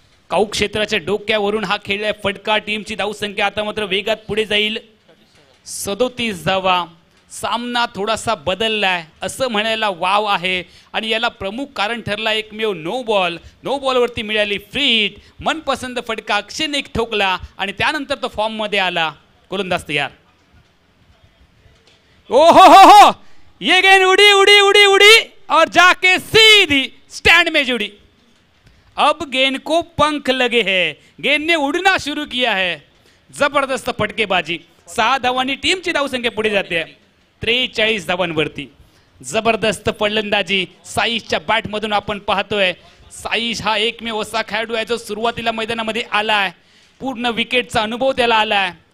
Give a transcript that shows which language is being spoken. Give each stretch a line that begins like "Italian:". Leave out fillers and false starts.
Marathi: काऊ क्षेत्राच्या डोक्यावरून हा खेळलाय फटका. टीमची धावसंख्या आता मात्र वेगात पुढे जाईल 37 धावा. सामना थोडासा बदललाय असं म्हणायला वाव आहे आणि याला प्रमुख कारण ठरला एकमेव नो बॉल. नो बॉलवरती मिळाली फ्री हिट. मनपसंत फटका अक्षयने एक ठोकला आणि त्यानंतर तो फॉर्म मध्ये आला. गोलंदाज तयार.
Hindi: ओ हो ये गेंद उड़ी उड़ी उड़ी उड़ी और जाके सीधी स्टैंड में जुड़ी. अब गेंद को पंख लगे हैं. गेंद ने उड़ना शुरू किया है.
Marathi: जबरदस्त फटकेबाजी. 6 धावांनी टीमची धावसंख्या पुढे जाते 43 धावांवरती. जबरदस्त फलंदाजी साईशच्या बॅटमधून आपण पाहतोय. साईश हा एकमेव असा खेळाडू आहे जो सुरुवातीला मैदानामध्ये आलाय. पूर्ण विकेटचा अनुभव त्याला आलाय.